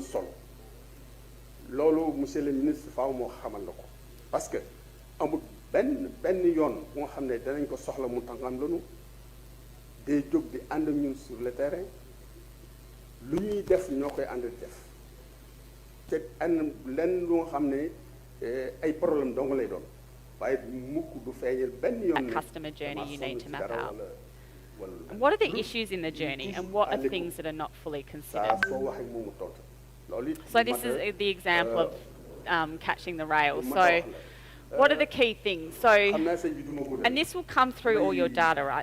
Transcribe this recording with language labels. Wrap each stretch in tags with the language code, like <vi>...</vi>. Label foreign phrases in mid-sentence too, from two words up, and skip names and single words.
<wo>solo loolu</wo> <fr>monsieur le ministre</fr> <wo>faaw moo xamal la ko parce que amul benn yoon bu nga xam ne danañ ko soxla mu tàngam lanu day jóg di ànd ak ñun</wo> <fr>sur le terrain</fr> <wo>lu ñuy def ñoo koy ànd def te ànd lenn lu nga xam ne ay problème dong lay doon waaye mukk du feeñal benn yoon ne</wo> <en>customer journey you need to map out. What are the issues in the journey and what are things that are not fully considered? So this is the example of catching the rail. So what are the key things? So, and this will come through all your data, right?</en>